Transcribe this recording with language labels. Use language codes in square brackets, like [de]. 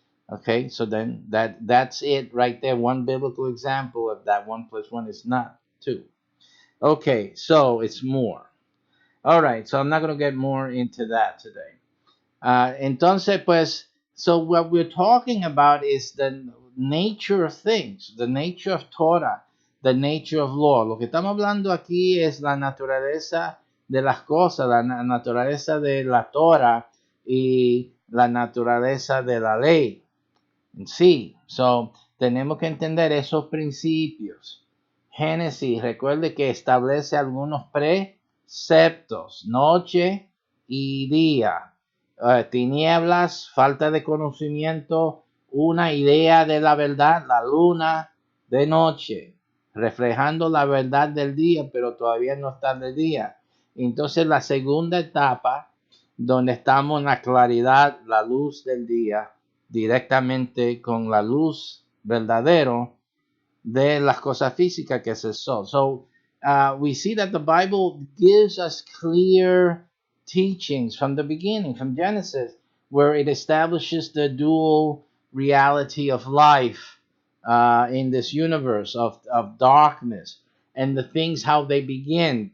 [en] Okay, so then that's it right there. One biblical example of that 1 plus 1 is not 2. Okay, so it's more. All right, so I'm not going to get more into that today. [es] Entonces, pues, [en] so what we're talking about is the nature of things, the nature of Torah, the nature of law. [es] Lo que estamos hablando aquí es la naturaleza de las cosas, la naturaleza de la Torah y la naturaleza de la ley. Sí, so, tenemos que entender esos principios. Génesis, recuerde que establece algunos preceptos, noche y día. Tinieblas, falta de conocimiento, una idea de la verdad, la luna de noche, reflejando la verdad del día, pero todavía no está de día. Entonces la segunda etapa, donde estamos en la claridad, la luz del día, directamente con la luz verdadero de las cosas físicas que es el sol. [en] So we see that the Bible gives us clear teachings from the beginning, from Genesis, where it establishes the dual reality of life in this universe of darkness, and the things how they begin.